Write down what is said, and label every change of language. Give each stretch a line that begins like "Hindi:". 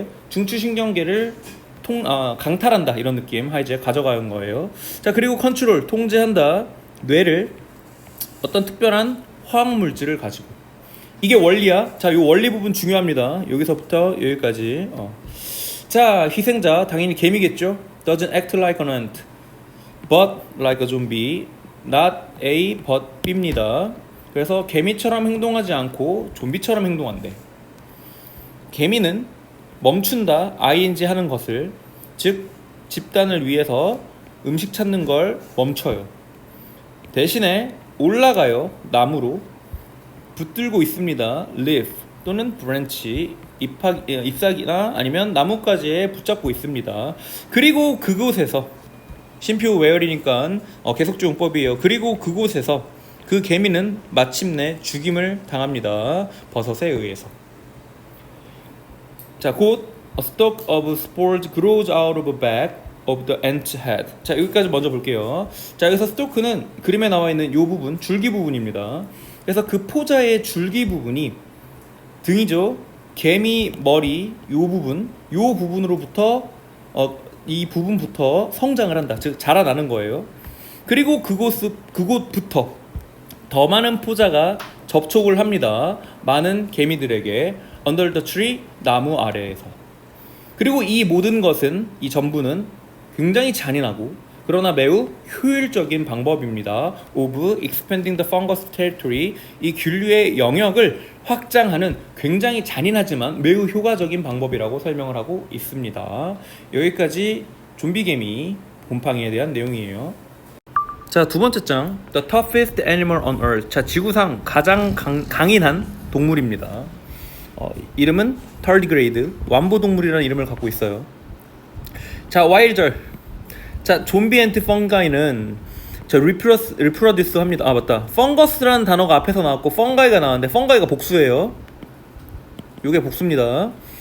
Korean: 중추신경계를 강탈한다 이런 느낌. hijack 가져가는 거예요. 자, 그리고 control 통제한다. 뇌를 어떤 특별한 화학 물질을 가지고. 이게 원리야. 자, 이 원리 부분 중요합니다. 여기서부터 여기까지. 자, 희생자 당연히 개미겠죠.
English: Doesn't act like an ant, but like a zombie. Not A, but B입니다.
Korean: 그래서 개미처럼 행동하지 않고 좀비처럼 행동한대. 개미는 멈춘다, ing 하는 것을, 즉 집단을 위해서 음식 찾는 걸 멈춰요. 대신에 올라가요. 나무로 붙들고 있습니다. leaf 또는 branch, 잎사귀나 아니면 나뭇가지에 붙잡고 있습니다. 그리고 그곳에서 쉼표 외열이니까 계속주용법이에요. 그리고 그곳에서 그 개미는 마침내 죽임을 당합니다. 버섯에 의해서. 자, 곧
English: a stalk of spores grows out of the back of the ant's head.
Korean: 자, 여기까지 먼저 볼게요. 자, 여기서 스토크는 그림에 나와 있는 이 부분, 줄기 부분입니다. 그래서 그 포자의 줄기 부분이 등이죠. 개미 머리 요 부분으로부터 이 부분부터 성장을 한다. 즉 자라나는 거예요. 그리고 그곳부터 더 많은 포자가 접촉을 합니다. 많은 개미들에게
English: under the tree,
Korean: 나무 아래에서. 그리고 이 모든 것은, 이 전부는 굉장히 잔인하고 그러나 매우 효율적인 방법입니다.
English: of expanding the fungus territory,
Korean: 이 균류의 영역을 확장하는 굉장히 잔인하지만 매우 효과적인 방법이라고 설명을 하고 있습니다. 여기까지 좀비개미 곰팡이에 대한 내용이에요. 자, 두 번째 장,
English: The toughest animal on earth.
Korean: 자, 지구상 가장 강인한 동물입니다. 이름은 tardigrade, 완보동물이라는 이름을 갖고 있어요. 자, Y절. 자, 좀비 앤트 펑가이는 reproduce 합니다. 아, 맞다. 펑거스라는 단어가 앞에서 나왔고 펑가이가 나왔는데 펑가이가 복수예요. 요게 복수입니다.